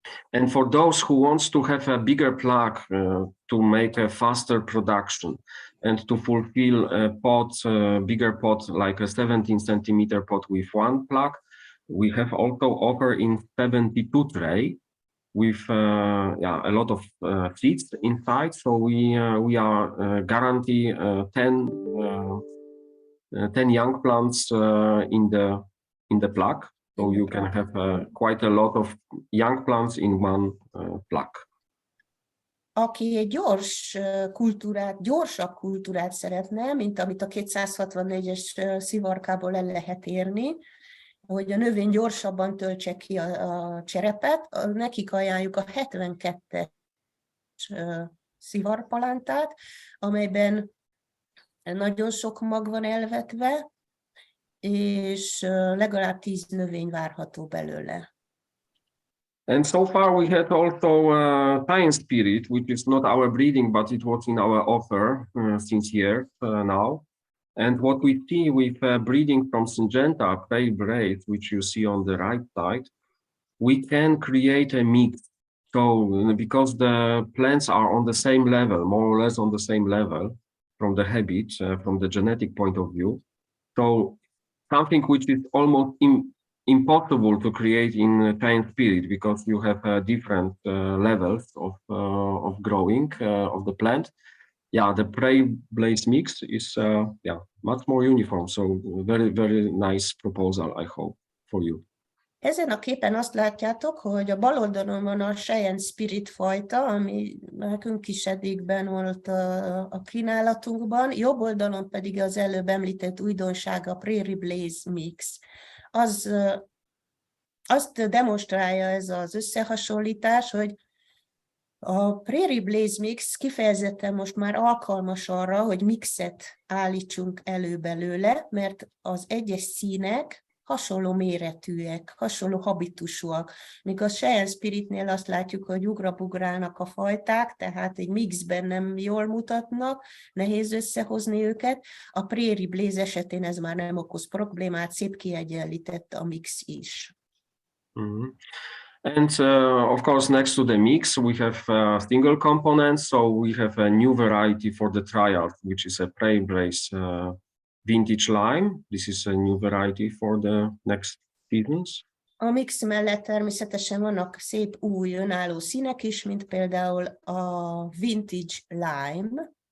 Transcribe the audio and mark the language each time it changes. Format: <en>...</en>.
<en>And for those who wants to have a bigger plug to make a faster production and to fulfill a pot, bigger pot, like a 17 centimeter pot with one plug, we have also offer in 72 tray with a lot of seeds inside. So we are guarantee 10 young plants in the in the plaque. So you can have quite a lot of young plants in one plaque.</en> <hu>Aki egy gyorsabb kultúrát szeretne, mint amit a 264-es szivarkából el lehet érni, hogy a növény gyorsabban töltse ki a cserepet, nekik ajánljuk a 72-es szivarpalántát, amelyben nagyon sok mag van elvetve, és legalább 10 növény várható belőle.</hu> <en>And so far we had also Science Spirit, which is not our breeding, but it was in our offer since years now. And what we see with breeding from Syngenta, pale braid, which you see on the right side, we can create a mix. So because the plants are on the same level, more or less on the same level from the habit, from the genetic point of view. So something which is almost impossible to create in Science Spirit, because you have different levels of growing of the plant. Yeah, the prey blaze mix is much more uniform. So very, very nice proposal, I hope, for you.</en> <hu>Ezen a képen azt látjátok, hogy a bal oldalon van a Science Spirit fajta, ami nekünk is eddigben volt a kínálatunkban, jobb oldalon pedig az előbb említett újdonság, a Prairie Blaze Mix. Azt demonstrálja ez az összehasonlítás, hogy a Prairie Blaze Mix kifejezetten most már alkalmas arra, hogy mixet állítsunk elő belőle, mert az egyes színek hasonló méretűek, hasonló habitusúak. Míg a Science Spiritnél azt látjuk, hogy ugrabugrálnak a fajták, tehát egy mixben nem jól mutatnak, nehéz összehozni őket. A Prairie Blaze esetén ez már nem okoz problémát, szép kiegyenlített a mix is. Mm-hmm.</hu> <en>And of course, next to the mix, we have single components. So we have a new variety for the trials, which is a Prairie Blaze vintage lime. This is a new variety for the next seasons.</en> <hu>A mix mellett természetesen vannak szép új önálló színek is, mint például a vintage lime.</hu>